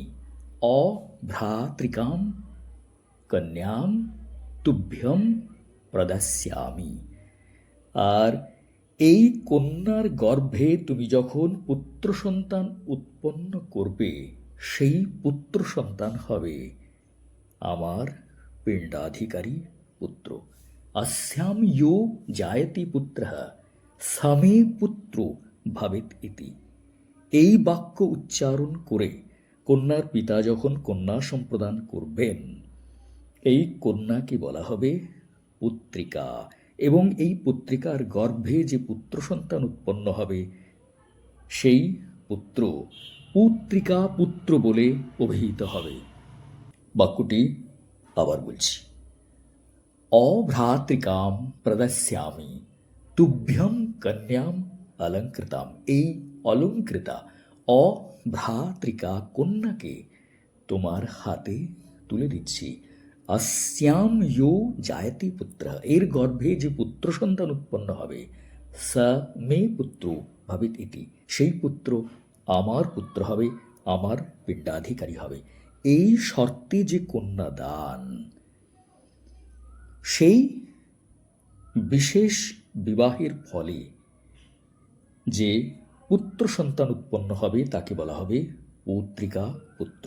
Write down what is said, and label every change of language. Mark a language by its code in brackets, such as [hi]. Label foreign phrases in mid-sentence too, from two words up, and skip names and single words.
[sa] অভ্রাতৃকাম কন্যাম তুভ্যম প্রদাস্যামি। [bn] আর এই কন্যার গর্ভে তুমি যখন পুত্র সন্তান উৎপন্ন করবে, সেই পুত্র সন্তান হবে আমার পিণ্ডাধিকারী পুত্র। [sa] अस्याम यो जायते पुत्रः समे পুত্র ভবেত ইতি। [bn] এই বাক্য উচ্চারণ করে কন্যার পিতা যখন কন্যা সম্প্রদান করবেন, এই কন্যাকে বলা হবে পুত্রিকা, এবং এই পুত্রিকার গর্ভে যে পুত্র সন্তান উৎপন্ন হবে, সেই পুত্র পুত্রিকা পুত্র বলে অভিহিত হবে। বাক্যটি আবার বলছি, [sa] অভ্রাতৃকাম প্রদাস্যামি তুভ্যম কন্যাম অলঙ্কৃতাম। [bn] এই অলঙ্কৃতা অভ্রাতৃকা কন্যাকে তোমার হাতে তুলে দিচ্ছি। [sa] अस्याम यो जायते पुत्र, [bn] এর গর্ভে যে পুত্র সন্তান উৎপন্ন হবে, [sa] স মে পুত্র ভবেত ইতি, [bn] সেই পুত্র আমার পুত্র হবে, আমার পিণ্ডাধিকারী হবে। এই শর্তে যে কন্যাদান, সেই বিশেষ বিবাহের ফলে যে পুত্র সন্তান উৎপন্ন হবে, তাকে বলা হবে পুত্রিকা পুত্র।